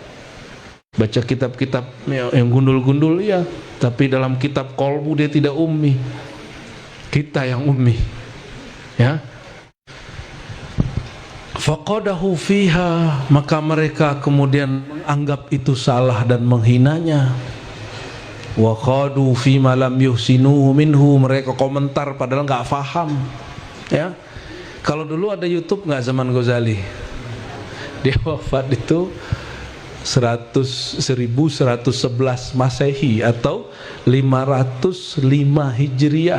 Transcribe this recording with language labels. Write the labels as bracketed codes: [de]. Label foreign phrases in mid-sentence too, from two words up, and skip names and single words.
[id] Baca kitab-kitab yang gundul-gundul, ya. Tapi dalam kitab kolbu dia tidak ummi. Kita yang ummi, ya. [ar] فقدحوا فيها, [id] maka mereka kemudian menganggap itu salah dan menghinanya. [ar] وخاضوا في ما لم يحسنوه منه, [id] mereka komentar padahal nggak faham, ya. Kalau dulu ada YouTube nggak zaman Ghazali? Dia wafat itu 1111 Masehi atau 505 Hijriah.